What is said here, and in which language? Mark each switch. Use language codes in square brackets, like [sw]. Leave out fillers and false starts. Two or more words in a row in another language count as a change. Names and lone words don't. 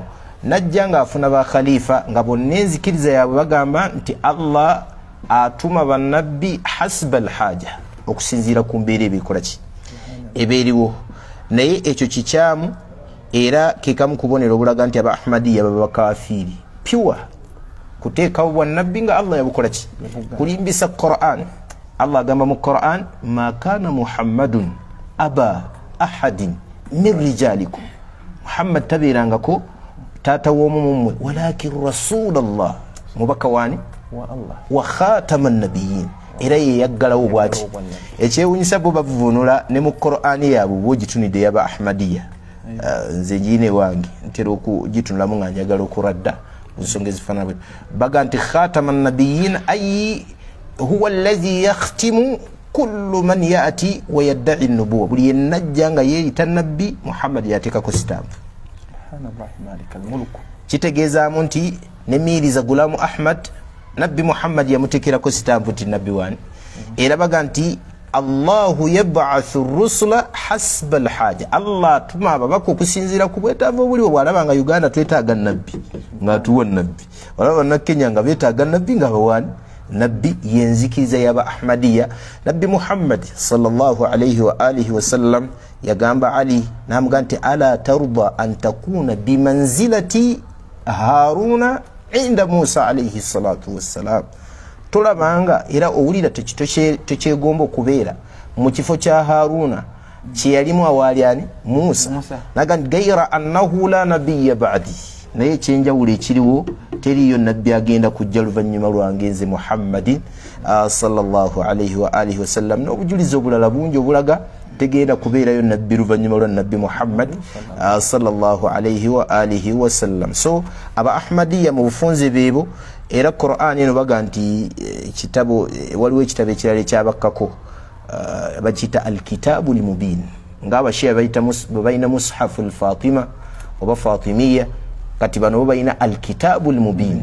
[lg] Najja ng'afuna ba khalifa nga bonna enzikiriza yaabwe bagamba nti Allah atuma bannabbi [ar] حسب الحاجة, [lg] okusinziira ku mbeera ebikola ki ebeeriwo. Naye ekyo kikyamu era kekamu kubonera obulaga nti aba Ahmadiyya baba bakafiiri pure kuteekawo bwannabbi nga Allah yabukola ki, kulimbisa Qur'an. Allah agamba mu Qur'an, [ar] ما كان محمد أبا أحد من رجالكم, [lg] Muhammad tabeerangako taata w'omu mummwe, [ar] ولكن رسول الله, [lg] mubaka waani wa Allah, [ar] وخاتم النبيين, [lg] era ye yaggalawo bw'ati. Ekyewuunyisa bo bavunula ne mu Qur'ani yaabwe bw'ogitunidde yaba Ahmadiyya. Nze njiine wange ntera okugitunulamu nga njagala okuradda mu nsonga ezifaanana baga nti [ar] خاتم النبيين أي هو الذي يختم كل من يأتي ويدعي النبوة, [lg] buli yenajja nga yeeyita nabbi Muhammad yateekako sitampu. [ar] سبحان الله مالك الملك. [lg] Kitegeezaamu nti ne Mirza Ghulam Ahmad nabbi Muhammad yamuteekerako sitampu nti nabbi waani. Era baga nti [ar] الله يبعث الرسل حسب الحاجة, [lg] Allah atuma ababaka okusinziira ku bwetaavu obuliwo. Bw'alaba nga Uganda twetaaga nabbi ng'atuwa nabbi, olaba na Kenya nga beetaaga nabbi nga bawaani. Nabbi yenzikiriza yaba Ahmadiyya. Nabbi Muhammad [ar] صلى الله عليه وعلى آله وسلم [lg] yagamba Ali n'amugamba nti [ar] ألا ترضى أن تكون بمنزلة هارون عند موسى عليه الصلاة والسلام, [lg] tolabanga era owulira tekyegomba okubeera mu kifo kya Haruna kye yalimu awaali ani Musa. Naga nti [ar] غير أنه لا نبي بعدي, [lg] naye ekyenjawulo ekiriwo teriyo nabbi agenda kujja luvannyuma lwange nze Muhammadin [ar] صلى الله عليه وعلى آله وسلم. [lg] N'obujulizi obulala bungi obulaga tegenda kubeerayo nabbi luvannyuma lwa nabbi Muhammad [ar] صلى الله عليه وعلى آله وسلم. [lg] So aba Ahmadiyya mu bufunze beebo, era Qur'an eno baga nti kitabo, waliwo ekitabo ekirala ekyabakkako bakiyita [ar] الكتاب المبين, [lg] ng'abashia balina [ar] مصحف الفاطمة [lg] oba Fatimiyya, kati bano bo balina [ar] الكتاب المبين.